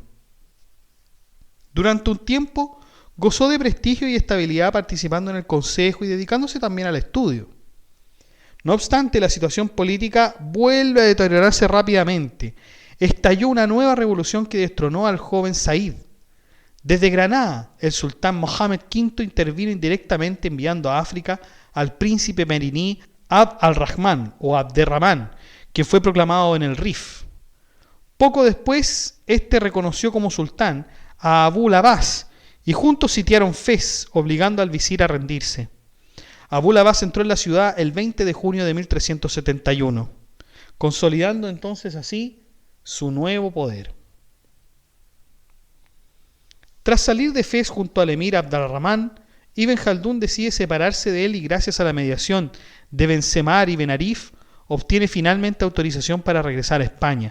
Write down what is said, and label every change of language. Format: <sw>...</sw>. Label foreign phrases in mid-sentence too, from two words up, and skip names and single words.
<es>Durante un tiempo gozó de prestigio y estabilidad participando en el consejo y dedicándose también al estudio. No obstante, la situación política vuelve a deteriorarse rápidamente. Estalló una nueva revolución que destronó al joven Said. Desde Granada, el sultán Mohammed V intervino indirectamente enviando a África al príncipe meriní Abd al-Rahman o Abderrahman, que fue proclamado en el Rif. Poco después, este reconoció como sultán a Abu al-Abbas y juntos sitiaron Fez, obligando al visir a rendirse. Abu al-Abbas entró en la ciudad el 20 de junio de 1371, consolidando entonces así su nuevo poder. Tras salir de Fez junto al emir Abd al-Rahman, Ibn Jaldún decide separarse de él y gracias a la mediación de Benzemar y Ben Arif, obtiene finalmente autorización para regresar a España.</es>